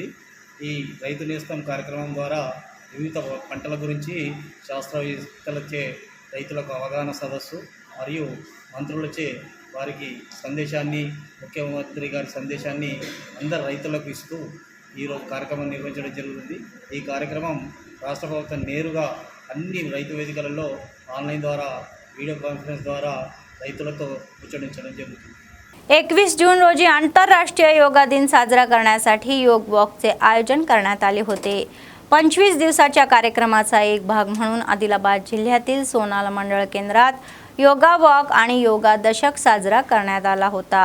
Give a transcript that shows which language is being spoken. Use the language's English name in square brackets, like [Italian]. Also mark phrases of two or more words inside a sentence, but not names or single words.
[Telugu] ఈ రైతు నేస్తం కార్యక్రమం ద్వారా వివిధ పంటల గురించి శాస్త్రవేత్తలచే రైతులకు అవగాహన సదస్సు మరియు మంత్రులచే వారికి సందేశాన్ని, ముఖ్యమంత్రి గారి సందేశాన్ని అందరు రైతులకు ఇస్తూ ఈరోజు కార్యక్రమం నిర్వహించడం జరుగుతుంది. ఈ కార్యక్రమం రాష్ట్ర ప్రభుత్వం నేరుగా అన్ని రైతు వేదికలలో [Marathi] ऑनलाइन द्वारा व्हिडिओ कॉन्फरन्स द्वारा [Telugu] రైతులతో ముచ్చటించడం జరుగుతుంది. [Marathi] 21 जून रोजी आंतरराष्ट्रीय योगा दिन साजरा करण्यासाठी योग वॉकचे आयोजन करण्यात आले होते. 25 दिवसाच्या कार्यक्रमाचा एक भाग म्हणून आदिलाबाद जिल्ह्यातील सोनाल मंडळ केंद्रात योगा वॉक आणि योगा दशक साजरा करण्यात आला होता.